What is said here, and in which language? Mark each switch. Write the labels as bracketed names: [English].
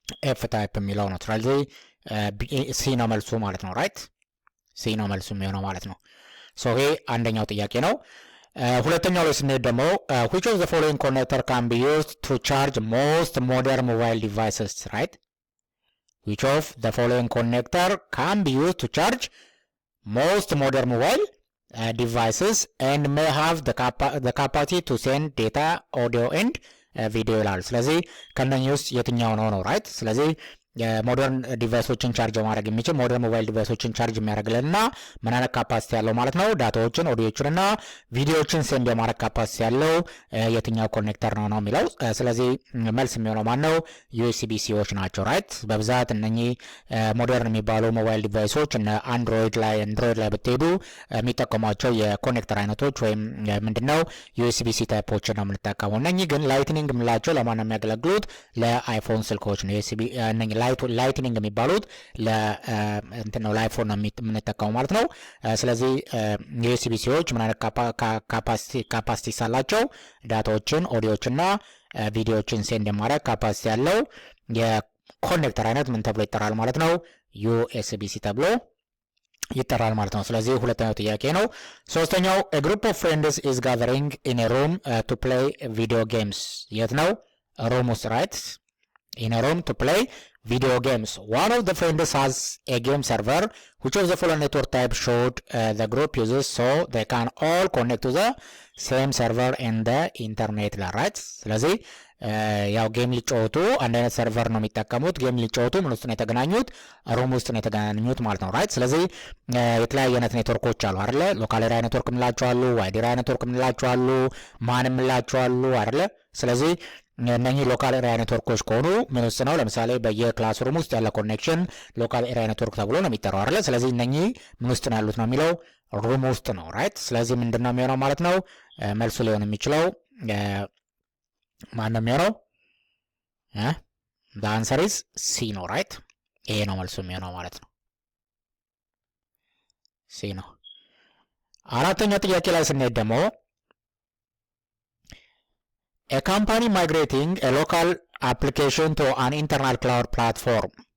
[Amharic] ኤፍ ታይፕ የሚለው ነው። ስለዚህ ሲ ነው መልሱ ማለት ነው። ራይት፣ ሲ ነው መልሱ የሚሆነው ማለት ነው። ሶ ይሄ አንደኛው ጥያቄ ነው። ሁለተኛው ላይ ስንሄድ ደግሞ [English] which of the following connector can be used to charge most modern mobile devices? right, which of the following connector can be used to charge most modern mobile devices and may have the capacity to send data, audio and [Amharic] ቪዲዮ ይላል። ስለዚህ ከነኚህ ውስጥ የትኛው ነው? ራይት። ስለዚህ ሞደርን ዲቫይሶችን ቻርጅ ማድረግ የሚችል ሞደርን ሞባይል ዲቫይሶችን ቻርጅ የሚያደርግልንና ምን አይነት ካፓሲቲ ያለው ማለት ነው? ዳታዎችን፣ ኦዲዮዎችንና ቪዲዮዎችን ሴንድ የማድረግ ካፓሲቲ ያለው የትኛው ኮኔክተር ነው የሚለው። ስለዚህ መልስ የሚሆነው ማን ነው? ዩኤስቢ ሲዎች ናቸው። ራይት። በብዛት እነኚህ ሞደርን የሚባሉ ሞባይል ዲቫይሶች እነ አንድሮይድ ላይ ብትሄዱ የሚጠቀሟቸው የኮኔክተር አይነቶች ወይም ምንድነው ዩኤስቢ ሲ ታይፖችን ነው የምንጠቀመው። እነኚህ ግን ላይትኒንግ የምንላቸው ለማን ነው የሚያገለግሉት? ለአይፎን ስልኮች ነው። ዩኤስቢ ላይትኒንግ የሚባሉት ለእንትን ነው ለአይፎን ነው የምንጠቀመው ማለት ነው። ስለዚህ ዩኤስቢ ሲዎች ምን አይነት ካፓሲቲ ሳላቸው? ዳታዎችን፣ ኦዲዮዎችና ቪዲዮዎችን ሴንድ የማድረግ ካፓሲቲ ያለው የኮኔክተር አይነት ምን ተብሎ ይጠራል ማለት ነው? ዩኤስቢ ሲ ተብሎ ይጠራል ማለት ነው። ስለዚህ ሁለተኛው ጥያቄ ነው። ሶስተኛው [English] a group of friends is gathering in a room to play video games. [Amharic] የት ነው? [English] ሩም [Amharic] ውስጥ። [English] ራይት። in a room to play video games. One of the friends has a game server. Which of the following network type should the group uses so they can all connect to the same server in the internet? right. [Amharic] ስለዚህ ያው ጌም ሊጫወቱ አንድ አይነት ሰርቨር ነው የሚጠቀሙት። ጌም ሊጫወቱ ምን ውስጥ ነው የተገናኙት? ሩም ውስጥ ነው የተገናኙት ማለት ነው። ራይት። ስለዚህ የተለያየ አይነት ኔትወርኮች አሉ አይደለ? ሎካል ኤሪያ ኔትወርክ የምንላቸው አሉ፣ ዋይድ ኤሪያ ኔትወርክ የምንላቸው አሉ፣ ማን የምንላቸው አሉ አይደለ? ስለዚህ እነኚህ ሎካል ኤሪያ ኔትወርኮች ከሆኑ ምን ውስጥ ነው? ለምሳሌ በየክላስ ሩም ውስጥ ያለ ኮኔክሽን ሎካል ኤሪያ ኔትወርክ ተብሎ ነው የሚጠራው አይደለ? ስለዚህ እነኚህ ምን ውስጥ ነው ያሉት ነው የሚለው ሩም ውስጥ ነው። ራይት። ስለዚህ ምንድነው የሚሆነው ማለት ነው? መልሱ ሊሆን የሚችለው ማን ነው የሚሆነው? [English] the answer is C [Amharic] ነው። ራይት። ይሄ ነው መልሱ የሚሆነው ማለት ነው። C ነው። አራተኛ ጥያቄ ላይ ስንሄድ ደግሞ [English] a company migrating a local application to an internal cloud platform.